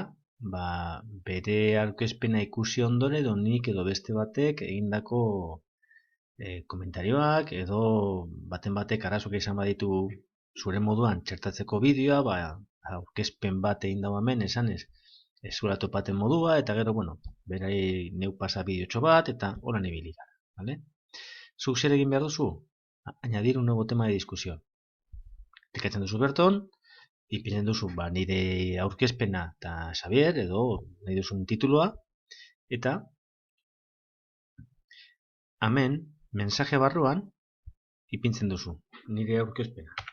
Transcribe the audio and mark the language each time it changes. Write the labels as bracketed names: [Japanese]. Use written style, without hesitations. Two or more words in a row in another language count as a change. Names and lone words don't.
[Basque] bere aurkezpena ikusi ondoren edo nik edo beste batek egindako komentarioak edo baten batek arazoak izan baditu zure moduan txertatzeko bideoa, aurkezpen bat egin dago hemen esanez ez zuela topaten modua, eta gero, berai neu pasa bideotxo bat, eta horan ibili gara, vale? Zuk zer egin behar duzu? [Spanish] Añadir un nuevo tema de discusión. [Basque] Klikatzen duzu berton, ipinen duzu nire aurkezpena eta Xavier, edo nahi duzun tituloa, eta hemen, mensaje barruan, ipintzen duzu, nire aurkezpena.